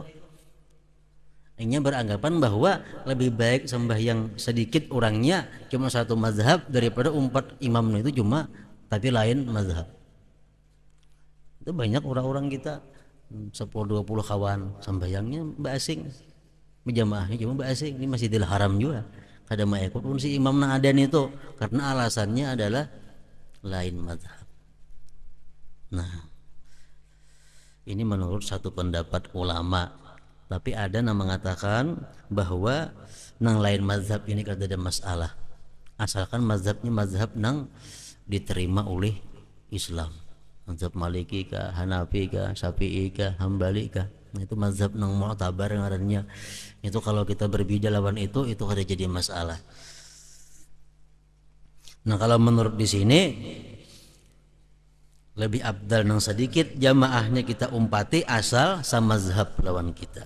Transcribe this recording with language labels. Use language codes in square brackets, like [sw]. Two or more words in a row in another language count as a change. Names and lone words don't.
[bjn] Ini beranggapan bahwa lebih baik sembahyang sedikit orangnya cuma satu mazhab daripada umpat imam itu cuma tapi lain mazhab. Itu banyak orang-orang kita 10-20 kawan sembahyangnya basing, berjamaahnya cuma basing. Ini Masjidil Haram juga kada mau ikut pun si imam nang adan itu karena alasannya adalah lain mazhab. Nah, ini menurut satu pendapat ulama. Tapi ada yang mengatakan bahwa nang lain mazhab ini kada ada masalah, asalkan mazhabnya mazhab nang diterima oleh Islam. mazhab Maliki kah, Hanafi kah, Syafi'i kah, Hambali kah. Nah, itu mazhab nang mu'tabar ngarannya. Itu kalau kita berbeda lawan itu ada jadi masalah. Nah, kalau menurut di sini lebih abdal nang sedikit jamaahnya kita umpati asal sama mazhab lawan kita.